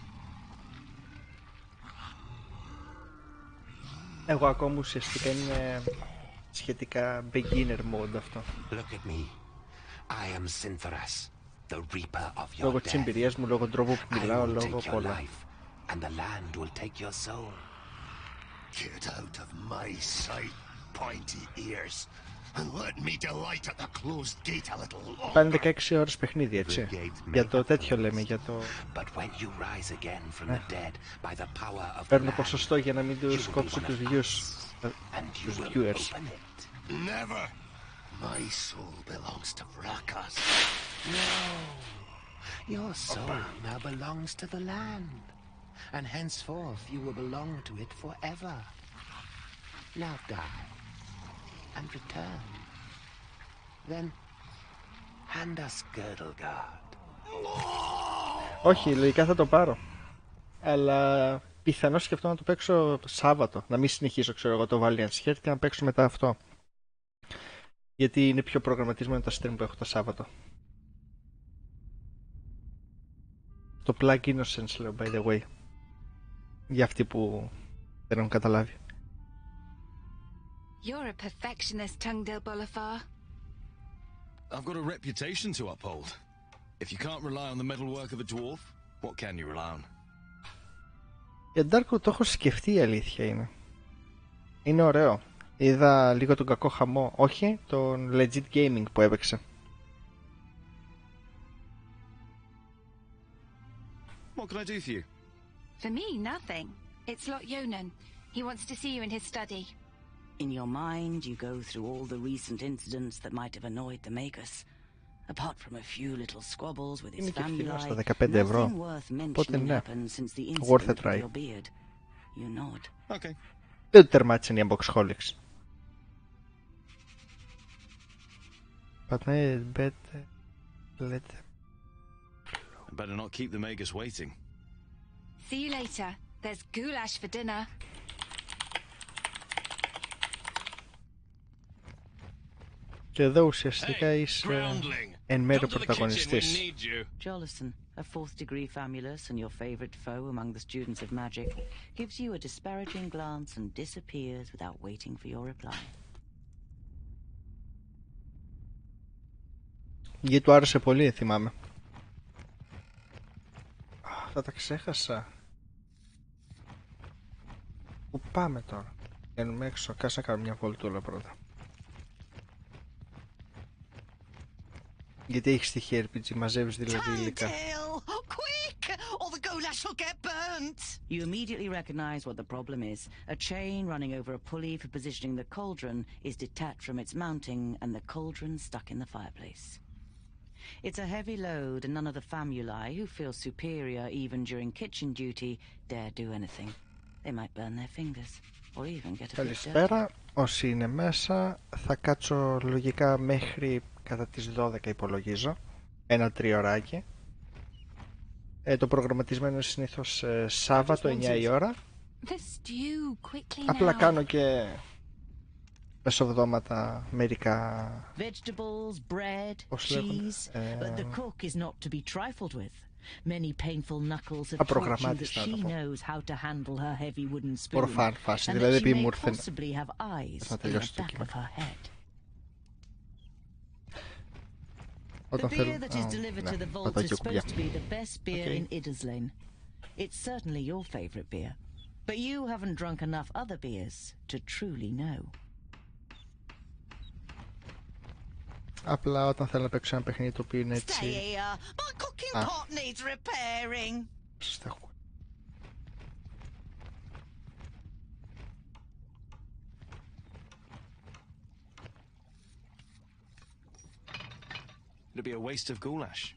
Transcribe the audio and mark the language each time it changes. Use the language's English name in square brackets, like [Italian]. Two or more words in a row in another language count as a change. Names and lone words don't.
[Greek] Εγώ ακόμα ουσιαστικά είναι σχετικά [English] beginner mode [Greek] αυτό. Λόγω της εμπειρίας μου, λόγω του τρόπου που μιλάω, λόγω πολλά. [English] Get out of my sight, pointy ears, and let me delight at the closed gate a little longer. [Greek] Πάνε 16 ώρες παιχνίδι, έτσι. Για το τέτοιο λέμε, για το... Παίρνω ποσοστό για να μην τους κόψω τους viewers. [English] Never. My soul belongs to Vrakas. No. Your soul now belongs to the land. And henceforth you will belong to it forever. Now die, and return. Then hand us Girdlegard. [Greek] Όχι, λογικά θα το πάρω. Αλλά πιθανώς σκεφτώ να το παίξω το Σάββατο. Να μην συνεχίσω, ξέρω εγώ, το Valiant Shirt και να παίξω μετά αυτό. Γιατί είναι πιο προγραμματισμένο το stream που έχω το Σάββατο. Το Plug Innocence λέω, [English] by the way. [Greek] Για αυτοί που δεν έχουν καταλάβει. [English] You're a perfectionist, Tungdil Bolafar. I've got a reputation to uphold. If you can't rely on the metalwork of a dwarf, what can you rely on? [Greek] Για Darko το έχω σκεφτεί, η αλήθεια είναι. Είναι ωραίο. Είδα λίγο τον κακό χαμό, όχι, τον [English] legit gaming [Greek] που έπαιξε. [English] What can I do for you? For me, nothing. It's Lot Yonan. He wants to see you in his study. In your mind, you go through all the recent incidents that might have annoyed the Magus. Apart from a few little squabbles with his family, nothing worth mentioning happened since the incident with your beard. You nod. Okay. [Greek] Δεν τερμάτισαν οι Boxholics. [English] But better let them. Better not keep the Magus waiting. See you later. There's goulash for dinner. [Greek] Και εδώ ουσιαστικά είσαι εν μέρω πρωταγωνιστής. [English] Jolison, a fourth degree famulus and your favorite foe among the students of magic, gives you a disparaging glance and disappears without waiting for your reply. [Greek] Γιατί του άρεσε πολύ, θυμάμαι. Θα τα ξέχασα. Πού πάμε τώρα? Βγαίνουμε έξω, κάτσε να κάνουμε μια βολτούλα πρώτα. Γιατί έχει στοιχεία RPG, μαζεύεις δηλαδή υλικά. [English] You immediately recognize what the problem is. A chain running over a pulley for positioning the cauldron is detached from its mounting and the cauldron stuck in the fireplace. It's a heavy load and none of the famuli, who feel superior even during kitchen duty, dare do anything. They might burn their fingers or even get a bit dirty. [Greek] Καλησπέρα, όσοι είναι μέσα, θα κάτσω λογικά μέχρι κατά τις 12 υπολογίζω, ένα τριωράκι. Το προγραμματισμένο είναι συνήθως Σάββατο 9 η ώρα. Απλά κάνω και μεσοβδόματα μερικά [English] vegetables, bread, [Greek] πώς λέγονται, [English] cheese, but the cook is not to be trifled with. Many painful knuckles have taught you that she knows how to handle her heavy wooden spoon, and that she may possibly have eyes in the back of her head. The beer that is delivered to the vault is supposed to be the best beer in Idderslin. It's certainly your favorite beer, but you haven't drunk enough other beers to truly know. [Greek] Απλά όταν θέλω να παίξω ένα παιχνίδι το οποίο είναι έτσι... [English] Stay here. My cooking pot needs repairing. It'd be a waste of goulash.